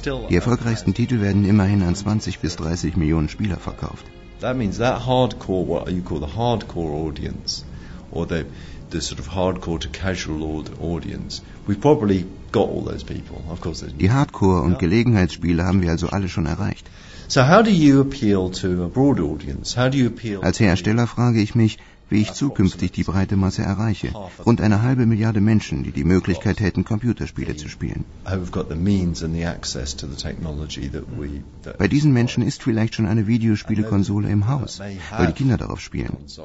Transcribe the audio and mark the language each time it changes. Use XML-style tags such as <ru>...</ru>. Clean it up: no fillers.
<de>Die erfolgreichsten Titel werden immerhin an 20 bis 30 Millionen Spieler verkauft.</de> <en>That means that hardcore, what you call the hardcore audience, or the sort of hardcore to casual audience, we've probably got all those people. Of course, there's</en> <de>die Hardcore- und Gelegenheitsspiele haben wir also alle schon erreicht.</de> <en>So how do you appeal to a broad audience? How do you appeal?</en> <de>Als Hersteller frage ich mich, wie ich zukünftig die breite Masse erreiche. Rund eine halbe Milliarde Menschen, die die Möglichkeit hätten, Computerspiele zu spielen. Bei diesen Menschen ist vielleicht schon eine Videospielekonsole im Haus, weil die Kinder darauf spielen.</de>